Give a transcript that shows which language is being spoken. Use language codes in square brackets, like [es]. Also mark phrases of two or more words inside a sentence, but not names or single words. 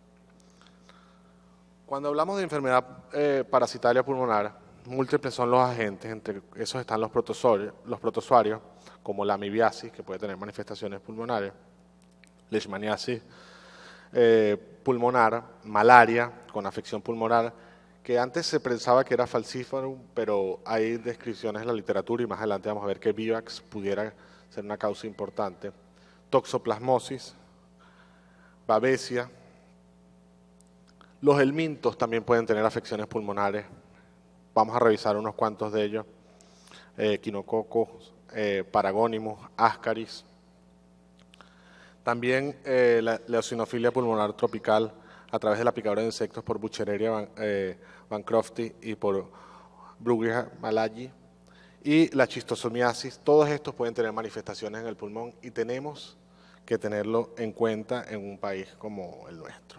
[es] Cuando hablamos de enfermedad parasitaria pulmonar, múltiples son los agentes, entre esos están los protozoarios, como la amibiasis, que puede tener manifestaciones pulmonares, leishmaniasis pulmonar, malaria con afección pulmonar, que antes se pensaba que era falciparum, pero hay descripciones en la literatura y más adelante vamos a ver que Vivax pudiera ser una causa importante. Toxoplasmosis, babesia. Los helmintos también pueden tener afecciones pulmonares. Vamos a revisar unos cuantos de ellos. Quinococos, paragónimos, Ascaris. También la eosinofilia pulmonar tropical a través de la picadura de insectos por Buchereria bancrofti y por Brugia malayi. Y la chistosomiasis, todos estos pueden tener manifestaciones en el pulmón y tenemos que tenerlo en cuenta en un país como el nuestro.